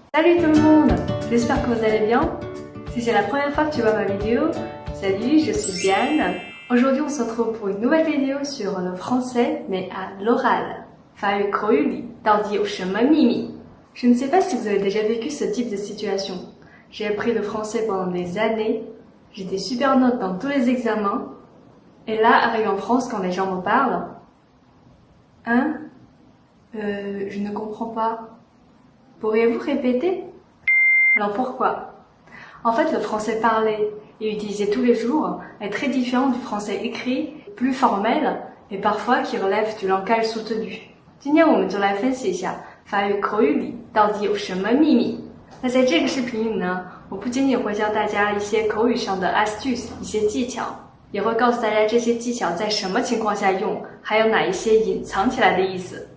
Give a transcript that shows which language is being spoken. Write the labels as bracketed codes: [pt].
[fr] Salut tout le monde, j'espère que vous allez bien. Si c'est la première fois que tu vois ma vidéo, salut, je suis Diane. Aujourd'hui, on se retrouve pour une nouvelle vidéo sur le français, mais à l'oral. [zh] 法语口语里到底有什么秘密? [fr] Je ne sais pas si vous avez déjà vécu ce type de situation. J'ai appris le français pendant des années, j'ai des super notes dans tous les examens, et là, arrive en France quand les gens me parlent. Hein? Je ne comprends pas. Pourriez-vous répéter? Alors pourquoi? En fait, le français parlé et utilisé tous les jours est très différent du français écrit, plus formel et parfois qui relève du langage soutenu. [zh] 今天我们就来分析一下法语口语里到底有什么秘密。那在这个视频里呢，我不仅仅会教大家一些口语上的 astuce 一些技巧，也会告诉大家这些技巧在什么情况下用，还有哪一些隐藏起来的意思。